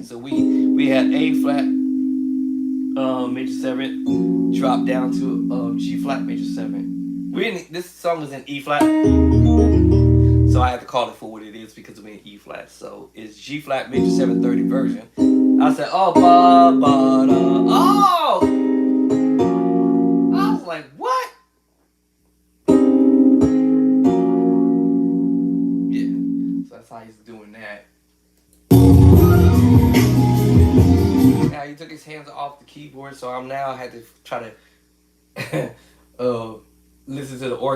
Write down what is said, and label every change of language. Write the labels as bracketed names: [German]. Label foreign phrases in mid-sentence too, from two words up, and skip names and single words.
[English] So we had A flat, major 7, drop down to G flat major 7. This song is in E flat, so I have to call it for what it is because we're in E flat. So it's G flat major 7 third inversion. I said, oh, ba ba da, oh. I was like, what? Yeah, so that's how he's doing that. Now he took his hands off the keyboard, so I had to try to listen to the organ.